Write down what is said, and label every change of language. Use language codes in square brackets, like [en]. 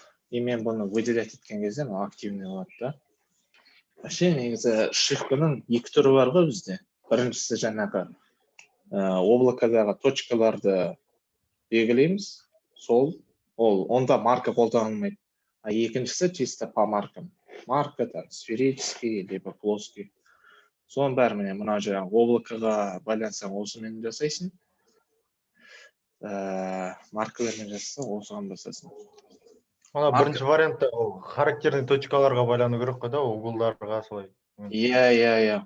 [kk] И мен бұны выделять еткен кезде активный болады да. [ru] Вообще [kk] негізі шифрканың екі түрі бар ғой бізде. Біріншісі жаңағы облакадағы точкаларды белгілейміз. Онда марка қолданылмайды. А екіншісі [ru] чисто по маркам. Марка там сферический либо плоский. [kk] Соның бәрі міне мына жаңағы облакаға байлансаң осымен жасайсың. Маркалармен жасасаң осыған басасың. Ана бірінші вариантта характерный точкаларға байлану керек қой да, углдарға солай. Иә.